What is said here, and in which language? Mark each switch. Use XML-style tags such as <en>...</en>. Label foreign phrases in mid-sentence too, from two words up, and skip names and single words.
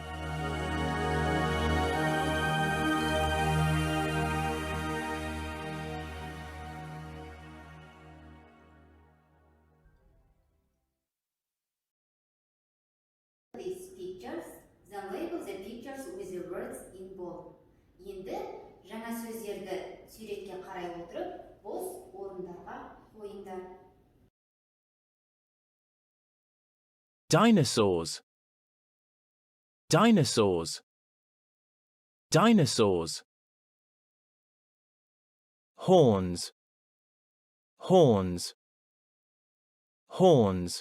<en>These pictures, then label the pictures with the words in bold.</en> <kk>Енді жаңа сөздерді суретке қарай отырып, бос орындарға қойыңдар.</kk> <en>Dinosaurs, dinosaurs, dinosaurs. Horns, horns, horns.</en>